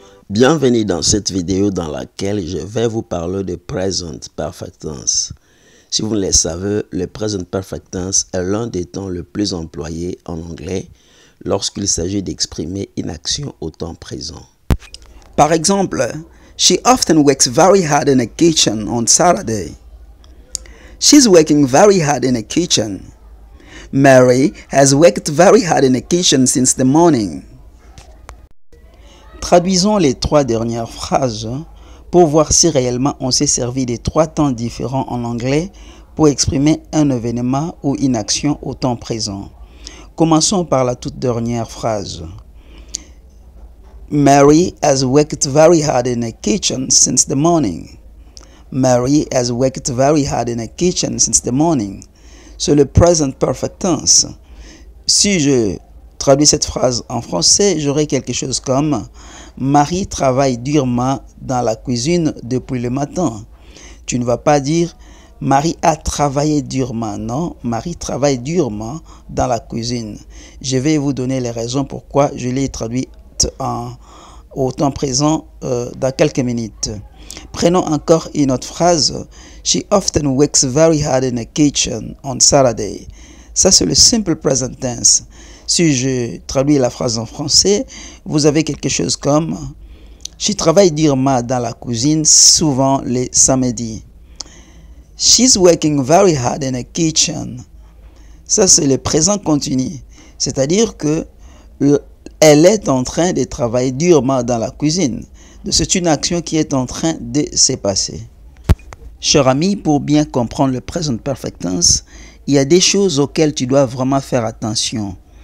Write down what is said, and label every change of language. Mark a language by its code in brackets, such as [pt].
[fr] Bienvenue dans cette vidéo dans laquelle je vais vous parler de Present Perfect Tense. Si vous ne le savez, le Present Perfect Tense est l'un des temps le plus employé en anglais lorsqu'il s'agit d'exprimer une action au temps présent. Par exemple, [en] she often works very hard in the kitchen on Saturday. She's working very hard in the kitchen. Mary has worked very hard in the kitchen since the morning. [fr] Traduisons les trois dernières phrases pour voir si réellement on s'est servi des trois temps différents en anglais pour exprimer un événement ou une action au temps présent. Commençons par la toute dernière phrase. [en] Mary has worked very hard in the kitchen since the morning. Mary has worked very hard in the kitchen since the morning. [fr] C'est le present perfect tense. Si je traduis cette phrase en français, j'aurai quelque chose comme Marie travaille durement dans la cuisine depuis le matin. Tu ne vas pas dire Marie a travaillé durement. Non, Marie travaille durement dans la cuisine. Je vais vous donner les raisons pourquoi je l'ai traduit au temps présent dans quelques minutes. Prenons encore une autre phrase. [en] She often works very hard in the kitchen on Saturday. [fr] Ça, c'est le simple present tense. Si je traduis la phrase en français, vous avez quelque chose comme She travaille durement dans la cuisine, souvent les samedis. [en] She's working very hard in the kitchen. [fr] Ça, c'est le présent continu. C'est-à-dire que elle est en train de travailler durement dans la cuisine. C'est une action qui est en train de se passer. Cher ami, pour bien comprendre le present perfect tense, il y a des choses auxquelles tu dois vraiment faire attention.